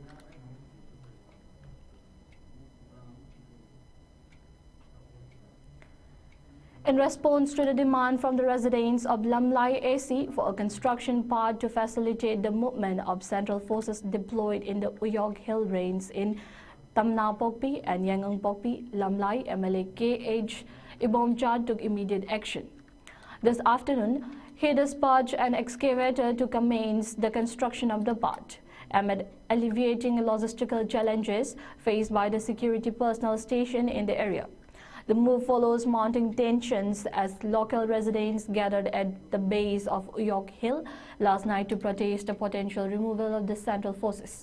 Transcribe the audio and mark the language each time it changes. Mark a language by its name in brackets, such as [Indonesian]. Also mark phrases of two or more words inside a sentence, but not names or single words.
[English] In response to the demand from the residents of Lamlai AC for a construction path to facilitate the movement of central forces deployed in the Uyong Hill Range in Tamna Pokpi and Yangon Pokpi, Lamlai MLA KH Ibomcha took immediate action. This afternoon, he dispatched an excavator to commence the construction of the path, amid alleviating logistical challenges faced by the security personnel stationed in the area. The move follows mounting tensions as local residents gathered at the base of Uyong Hill last night to protest the potential removal of the central forces.